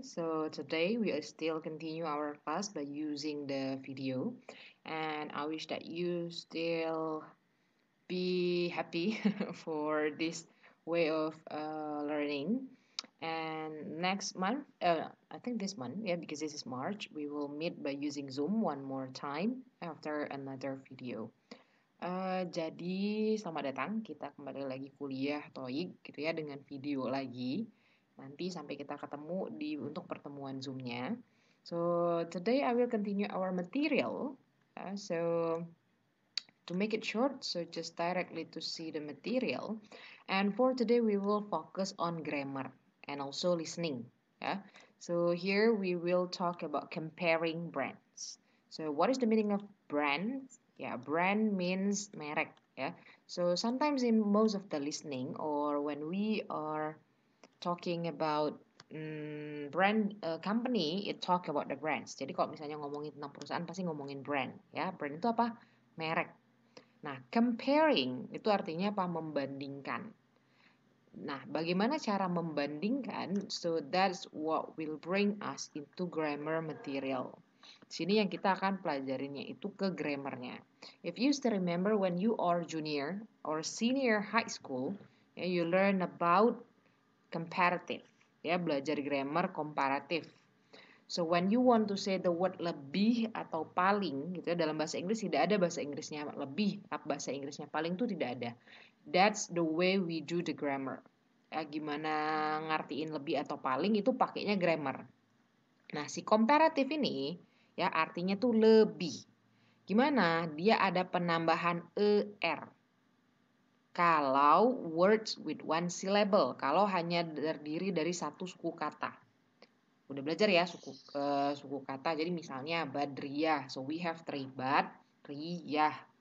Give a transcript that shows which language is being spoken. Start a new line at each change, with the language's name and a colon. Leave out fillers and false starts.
English: So today we will still continue our class by using the video and I wish that you still be happy for this way of learning. And next month, I think this month, yeah, because this is March, we will meet by using Zoom one more time after another video.
Indonesian: Jadi selamat datang, kita kembali lagi kuliah TOEIC gitu ya dengan video lagi. Nanti sampai kita ketemu untuk pertemuan Zoom-nya.
English: So today I will continue our material. So to make it short, so just directly to see the material. And for today we will focus on grammar and also listening. Yeah. So here we will talk about comparing brands. So what is the meaning of brand? Yeah, brand means merek. Yeah. So sometimes in most of the listening or when we are talking about brand company, it talk about the brands.
Indonesian: Jadi kalau misalnya ngomongin tentang perusahaan pasti ngomongin brand. Ya, brand itu apa? Merek. Nah, comparing itu artinya apa? Membandingkan. Nah, bagaimana cara membandingkan?
English: So that's what will bring us into grammar material.
Indonesian: Sini yang kita akan pelajarinya itu ke grammarnya.
English: If you still remember when you are junior or senior high school, you learn about comparative.
Indonesian: Ya, belajar grammar komparatif.
English: So when you want to say the word
Indonesian: lebih atau paling gitu ya, dalam bahasa Inggris tidak ada bahasa Inggrisnya lebih, bahasa Inggrisnya paling itu tidak ada.
English: That's the way we do the grammar.
Indonesian: Ya, gimana ngartiin lebih atau paling itu pakainya grammar. Nah, si komparatif ini ya artinya tuh lebih. Gimana? Dia ada penambahan er. Kalau
English: words with one syllable,
Indonesian: kalau hanya terdiri dari satu suku kata. Udah belajar ya suku kata. Jadi misalnya Badriyah.
English: So we have three Badriyah.